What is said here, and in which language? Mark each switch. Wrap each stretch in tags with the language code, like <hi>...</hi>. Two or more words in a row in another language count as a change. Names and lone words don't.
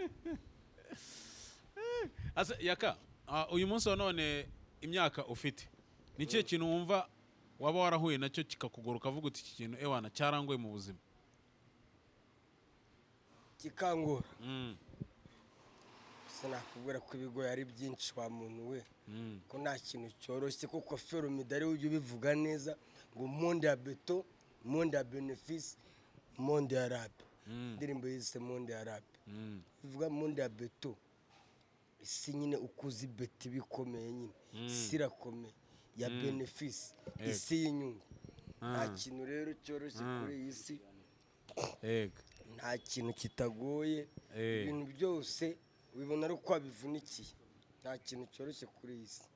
<rw>yaka uyu munsi wa none imyaka ufite ni ikihe kintu wumva waba warahuye nacyo kikakugora ukavuga uti iki kintu ewana cyarangoye mu buzima kikangora sinakubwira ko ibigoye ari byinshi wa muntu we ko nta kintu cyoroshye kuko feromidari ujya ubivuga neza ngo</rw> <ln>monde ya beto monde ya benefice monde ya rabe</ln> <rw>indirimbo yise</rw> <ln>monde ya rabe</ln> <rw>bivuga</rw> <ln>monde ya beto</ln> <rw>isi nyine ukuzi beti bikomeye nyine isi irakomeye</rw> <ln>ya benefice</ln> <rw>isi y'inyungu nta kintu rero cyoroshye kuri iyi si nta kintu kitagoye ibintu byose ubibona ari uko wabivunikiye nta kintu cyoroshye kuri iyi si</rw>